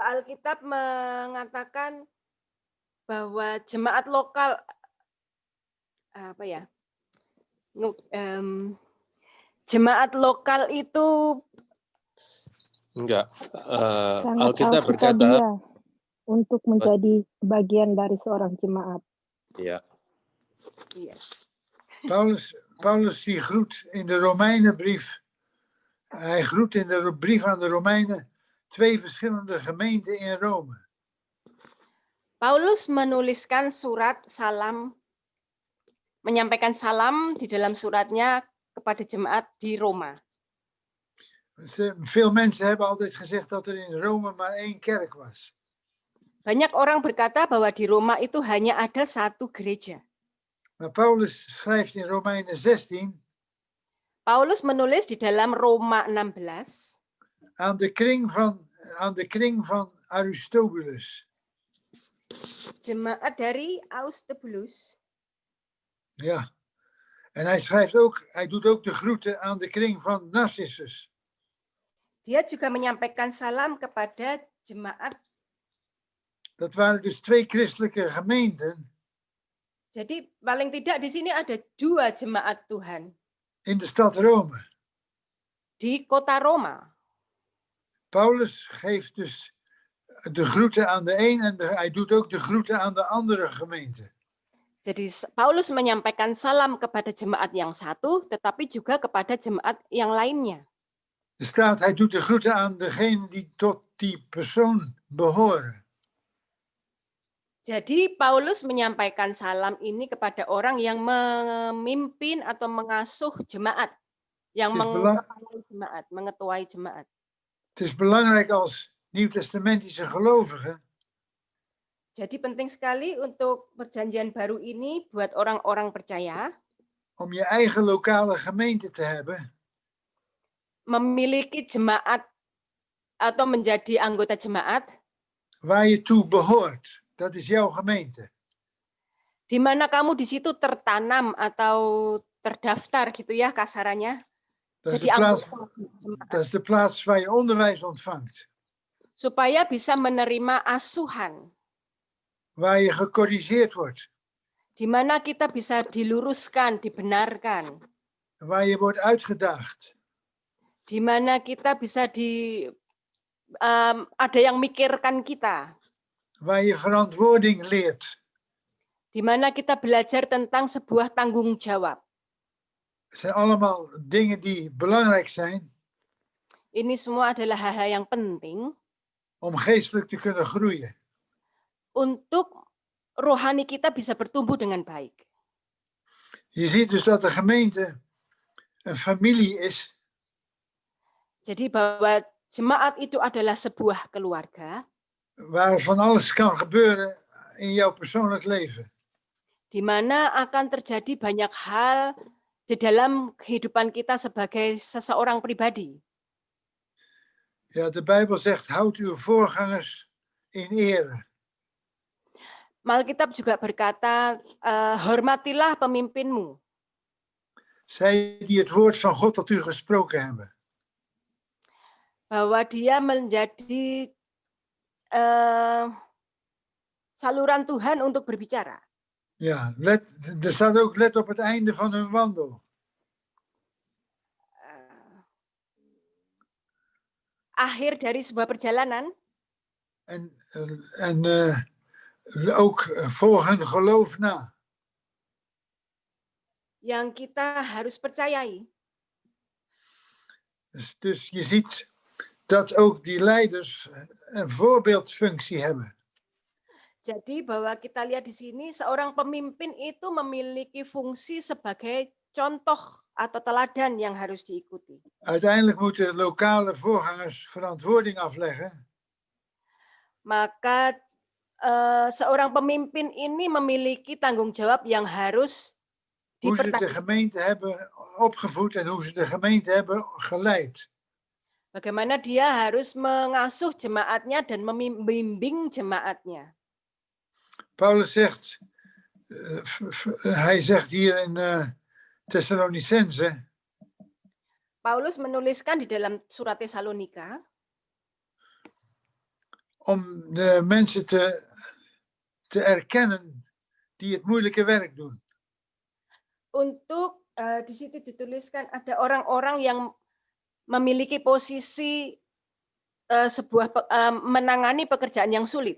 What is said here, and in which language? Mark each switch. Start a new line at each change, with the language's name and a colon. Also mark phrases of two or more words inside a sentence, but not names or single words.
Indonesian: Bapak Alkitab mengatakan bahwa jemaat lokal apa ya? Jemaat lokal itu Enggak. Sangat Alkitab berkata, Alkitabiah untuk menjadi bagian dari seorang jemaat. ya, yes.
Dutch: Paulus die groet in de Romeinenbrief. Hij groet in de brief aan de Romeinen 2 verschillende gemeenten in Rome.
Indonesian: Paulus menuliskan surat salam, menyampaikan salam di dalam suratnya kepada jemaat di Roma.
Dutch: Veel mensen hebben altijd gezegd dat er in Rome maar 1 kerk was.
Indonesian: Banyak orang berkata bahwa di Roma itu hanya ada satu gereja.
Dutch: Maar Paulus schrijft in Romeinen 16
Indonesian: Paulus menulis di dalam Roma 16
Dutch: aan de kring van Aristobulus.
Indonesian: Jemaat dari Aristobulus.
Dutch: Ja. En hij doet ook de groeten aan de kring van Narcissus.
Indonesian: Dia juga menyampaikan salam kepada jemaat.
Dutch: Dat waren dus 2 christelijke gemeenten.
Indonesian: Jadi paling tidak di sini ada 2 jemaat Tuhan.
Dutch: In de stad Rome.
Indonesian: Di kota Roma.
Dutch: Paulus geeft dus de groeten aan de een en hij doet ook de groeten aan de andere gemeente.
Indonesian: Jadi Paulus menyampaikan salam kepada jemaat yang satu, tetapi juga kepada jemaat yang lainnya.
Dutch: Er staat, hij doet de groeten aan degenen die tot die persoon behoren.
Indonesian: Jadi Paulus menyampaikan salam ini kepada orang yang memimpin atau mengasuh jemaat, yang mengetuai jemaat.
Dutch: Het is belangrijk als Nieuw-testamentische gelovigen.
Indonesian: Jadi penting sekali untuk perjanjian baru ini buat orang-orang percaya.
Dutch: Om je eigen lokale gemeente te hebben.
Indonesian: Memiliki jemaat atau menjadi anggota jemaat.
Dutch: Waar je toe behoort. Dat is jouw gemeente.
Indonesian: Di mana kamu di situ tertanam atau terdaftar gitu ya kasarannya.
Dutch: Dat is de plaats waar je onderwijs ontvangt.
Indonesian: Supaya bisa menerima asuhan.
Dutch: Waar je gecorrigeerd wordt.
Indonesian: Di mana kita bisa diluruskan, dibenarkan.
Dutch: Waar je wordt uitgedaagd.
Indonesian: Di mana kita bisa ada yang mikirkan kita.
Dutch: Waar je verantwoording leert.
Indonesian: Di mana kita belajar tentang sebuah tanggung jawab.
Dutch: Het zijn allemaal dingen die belangrijk zijn.
Indonesian: Ini semua adalah hal-hal yang penting.
Dutch: Om geestelijk te kunnen groeien.
Indonesian: Untuk rohani kita bisa bertumbuh dengan baik.
Dutch: Je ziet dus dat de gemeente een familie is.
Indonesian: Jadi bahwa jemaat itu adalah sebuah keluarga.
Dutch: Waar van alles kan gebeuren in jouw persoonlijk leven.
Indonesian: Di mana akan terjadi banyak hal di dalam kehidupan kita sebagai seseorang pribadi.
Dutch: Ja, de Bijbel zegt, houd uw voorgangers in ere.
Indonesian: Alkitab juga berkata, hormatilah pemimpinmu.
Dutch: Zij die het woord van God tot u gesproken hebben.
Indonesian: Bahwa dia menjadi saluran Tuhan untuk berbicara.
Dutch: Ja, er staat ook, let op het einde van hun wandel.
Indonesian: Akhir dari sebuah perjalanan.
Dutch: En ook volg hun geloof na.
Indonesian: Yang kita harus percayai.
Dutch: Dus je ziet dat ook die leiders een voorbeeldfunctie hebben.
Indonesian: Jadi bahwa kita lihat di sini seorang pemimpin itu memiliki fungsi sebagai contoh atau teladan yang harus diikuti.
Dutch: Uiteindelijk moeten lokale voorgangers verantwoording afleggen.
Indonesian: Maka seorang pemimpin ini memiliki tanggung jawab yang harus
Dutch: hoe ze de gemeente hebben opgevoed en hoe ze de gemeente hebben geleid.
Indonesian: Bagaimana dia harus mengasuh jemaatnya dan membimbing jemaatnya.
Dutch: Paulus zegt, hij zegt hier in Thessalonicense.
Indonesian: Paulus menuliskan di dalam surat Tesalonika.
Dutch: Om de mensen te erkennen die het moeilijke werk doen.
Indonesian: Untuk di situ dituliskan ada orang-orang yang memiliki posisi menangani pekerjaan yang sulit.